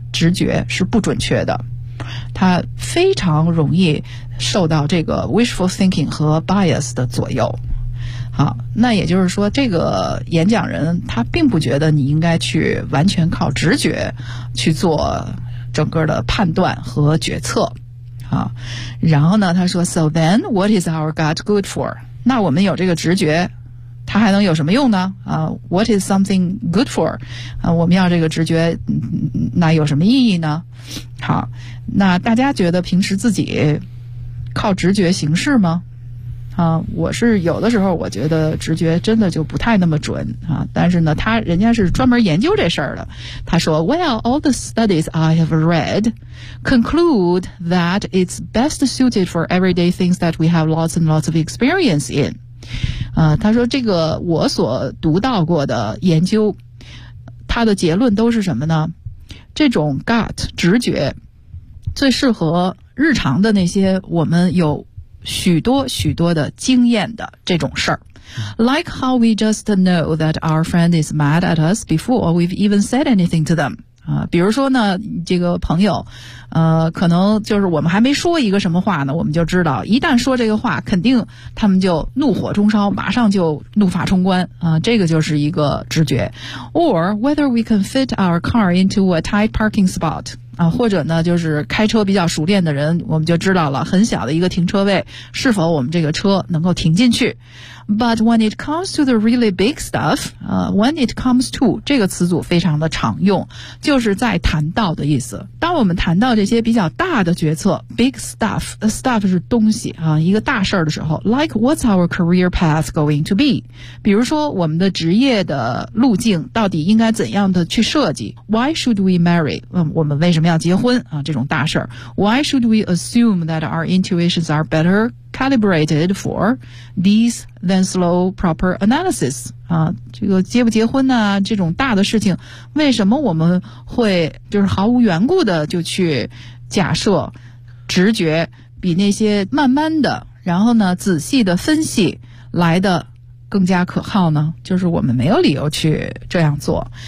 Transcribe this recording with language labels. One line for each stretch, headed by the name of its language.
Chinese: 直觉是不准确的，他非常容易受到这个 wishful thinking 和 bias 的左右。好，那也就是说这个演讲人他并不觉得你应该去完全靠直觉去做整个的判断和决策。然后呢他说
English: So then what is our gut good for?
Chinese: 那我们有这个直觉它还能有什么用呢？
English: What is something good for?
Chinese: 我们要这个直觉那有什么意义呢？好，那大家觉得平时自己靠直觉行事吗？我是有的时候我觉得直觉真的就不太那么准啊。但是呢他人家是专门研究这事儿的，他说
English: Well, all the studies I have read conclude that it's best suited for everyday things that we have lots and lots of experience in。
Chinese: 他说这个我所读到过的研究他的结论都是什么呢，这种 gut 直觉最适合日常的那些我们有许多许多的经验的这种事儿。
English: Like how we just know that our friend is mad at us before we've even said anything to them.
Chinese: 比如说呢这个朋友可能就是我们还没说一个什么话呢，我们就知道一旦说这个话肯定他们就怒火中烧，马上就怒发冲冠这个就是一个直觉。
English: Or whether we can fit our car into a tight parking spot.
Chinese: 或者呢就是开车比较熟练的人我们就知道了很小的一个停车位是否我们这个车能够停进去。
English: But when it comes to the really big stuff, when it comes to,
Chinese: 这个词组非常的常用，就是在谈到的意思。当我们谈到这些比较大的决策 ,big stuff, stuff 是东西一个大事儿的时候 ,
English: like what's our career path going to be?
Chinese: 比如说我们的职业的路径到底应该怎样的去设计 ?
English: Why should we marry?
Chinese: 我们为什么要结婚这种大事儿。
English: Why should we assume that our intuitions are better? Calibrated for these than slow proper analysis.
Chinese: 这个结不结婚呢、这种大的事情为什么我们会就是毫无缘故的就去假设直觉比那些慢慢的然后呢仔细的分析来的更加可靠呢，就是我们没有理由去这样做。